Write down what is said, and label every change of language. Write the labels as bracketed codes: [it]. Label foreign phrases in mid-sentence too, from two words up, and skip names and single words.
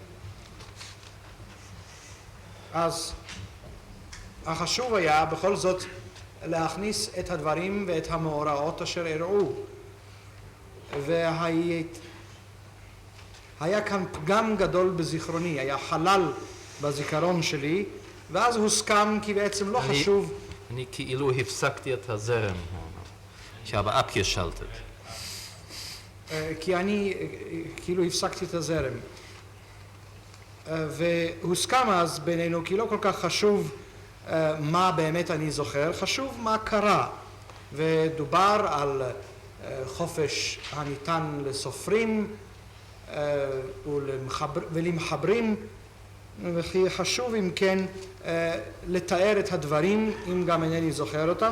[he] אז החשוב היה בכל זאת להכניס את הדברים ואת המאורעות אשר אירעו. היה כאן פגם גדול בזיכרוני, היה חלל בזיכרון שלי, ואז הוסכם כי בעצם לא חשוב... אני כאילו הפסקתי את הזרם, [de] ich habe abgeschaltet. [he] כי אני כאילו הפסקתי את הזרם. והוסכם אז בינינו כי לא כל כך חשוב מה באמת אני זוכר, חשוב מה קרה. ודובר על חופש הניתן לסופרים ולמחברים, וכי חשוב אם כן לתאר את הדברים אם גם אינני זוכר אותם.